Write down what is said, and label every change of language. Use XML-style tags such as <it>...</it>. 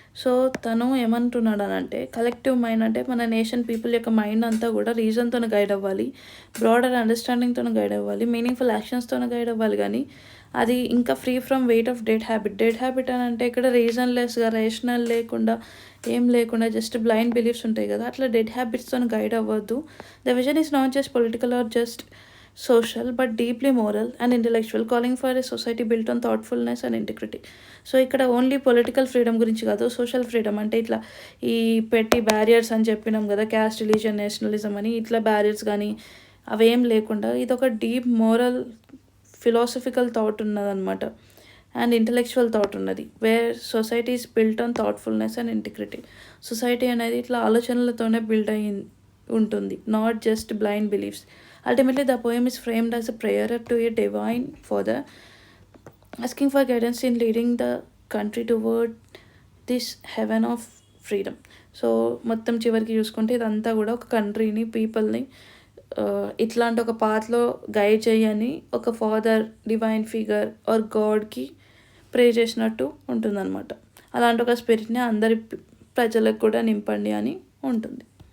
<te>So తను ఏమంటున్నాడు అని అంటే కలెక్టివ్ మైండ్ అంటే మన నేషన్ పీపుల్ యొక్క మైండ్ అంతా కూడా రీజన్తో గైడ్ అవ్వాలి, బ్రాడర్ అండర్స్టాండింగ్తో గైడ్ అవ్వాలి, మీనింగ్ఫుల్ యాక్షన్స్తో గైడ్ అవ్వాలి. కానీ అది ఇంకా</te> <en>Free from weight of dead habit.</en> <te>Dead habit అని అంటే ఇక్కడ రీజన్లెస్గా, రేషనల్ లేకుండా, ఏం లేకుండా జస్ట్ బ్లైండ్ బిలీఫ్స్ ఉంటాయి కదా, అట్లా డెడ్ హ్యాబిట్స్తో గైడ్ అవ్వద్దు.</te> <en>The vision is not just political or just social but deeply moral and intellectual, calling for a society built on thoughtfulness and integrity.</en> <te>So ఇక్కడ ఓన్లీ పొలిటికల్ ఫ్రీడమ్ గురించి కాదు, social freedom అంటే ఇట్లా ఈ పెట్టి barriers అని చెప్పినాం కదా, క్యాస్ట్, రిలీజియన్, నేషనలిజం అని ఇట్లా బ్యారియర్స్ కానీ అవేం లేకుండా ఇది ఒక deep moral philosophical thought ఉన్నదన్నమాట.</te> <en>and intellectual thought</en> <te>ఉన్నది,</te> <en>Where society is built on thoughtfulness and integrity.</en> <te>Society అనేది ఇట్లా ఆలోచనలతోనే బిల్డ్ అయ్యి ఉంటుంది,</te> <en>Not just blind beliefs. Ultimately, the poem is framed as a prayer to a divine father, asking for guidance in leading the country toward this heaven of freedom.</en> <te>So మొత్తం చివరికి చూసుకుంటే ఇదంతా కూడా ఒక కంట్రీని, పీపుల్ని ఇట్లాంటి ఒక పాత్లో గైడ్ చేయని ఒక ఫాదర్, డివైన్ ఫిగర్ ఆర్ గాడ్కి ప్రే చేసినట్టు ఉంటుందన్నమాట. అలాంటి ఒక స్పిరిట్ని అందరి ప్రజలకు కూడా నింపండి అని ఉంటుంది.</te>